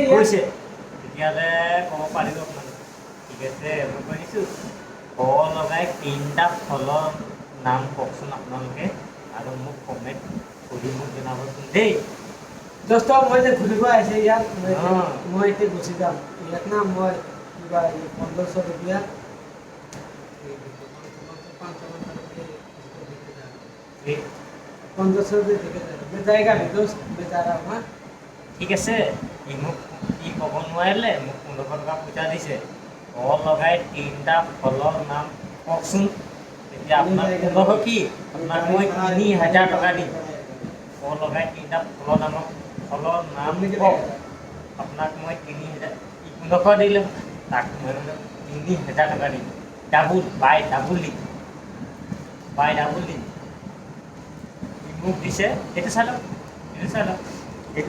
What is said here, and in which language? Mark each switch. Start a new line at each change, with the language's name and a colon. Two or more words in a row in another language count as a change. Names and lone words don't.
Assamese: গৈছে, তেতিয়াহ'লে ক'ব পাৰিব আপোনালোকে, ঠিক আছে মই কৈ দিছোঁ। ক লগাই 3টা ফলৰ নাম কওকচোন আপোনালোকে, আৰু মোক কমেণ্ট কৰি মোক জনাবচোন দেই। দোস্ত মই যে ঘূৰিব আহিছে ইয়াত, অঁ। মই এতিয়া গুচি যাম ইয়াত না, মই কিবা
Hindi: 1500 रुपया 1500 रुपये देके जा रहा हूँ, मैं जाएगा नहीं दोस्त, मैं जा रहा हूँ। हाँ
Assamese: ঠিক আছে, ই মোক ই ক'ব নোৱাৰিলে, মোক 1500 টকা পইচা দিছে, ক লগাই 3টা ফলৰ নাম কওকচোন, তেতিয়া আপোনাক 1500 কি আপোনাক মই 3000 টকা দিম। ক লগাই 3টা ফলৰ নাম কওক, আপোনাক মই 1500 দিলোঁ, তাক মই 3000 টকা দিম,
English: double by double
Assamese: দিম, মোক দিছে এইটো চাই লওক এইটো